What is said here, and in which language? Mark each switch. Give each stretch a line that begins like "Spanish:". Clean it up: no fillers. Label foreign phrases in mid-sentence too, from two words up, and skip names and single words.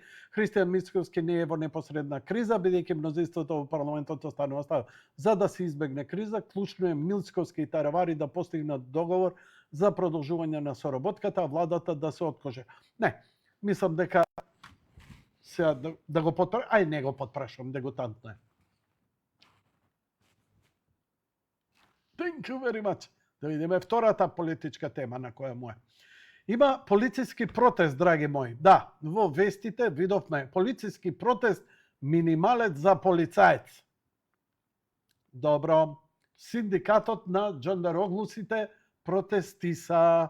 Macedonian: Христијан Мицкоски не е во непосредна криза, бидејќи мнозинството во парламентот останува стабилно. За да се избегне криза, клучно е Мицкоски и Таравари да постигнат договор за продолжување на соработката, а владата да се откаже. Не, мислам дека сега да го потпрашам, ај не го потпрашам, дегутантно е.
English: Thank you very much.
Macedonian: Да видиме втората политичка тема на која му е. Има полициски протест, драги мои. Да, во вестите видовме полициски протест, минималец за полицаец. Добро. Синдикатот на джандароглусите протестиса.